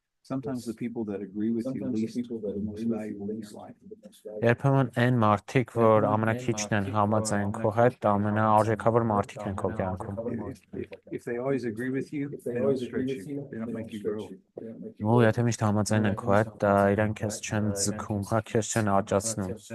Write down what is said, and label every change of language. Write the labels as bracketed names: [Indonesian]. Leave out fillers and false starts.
[English] Sometimes the people that agree with you least are the most valuable in your life. [Armenian] Երբեմն այն մարդիկ, որ ամենաքիչն են համաձայն քո հետ, ամենաարժեքավոր մարդիկ են քո կյանքում։ [English] If they always agree with you, they don't stretch you. They don't make you grow. [Armenian] Ու եթե միշտ համաձայն են քո հետ, իրենք քեզ չեն ձգում, հա քեզ չեն աճացնում։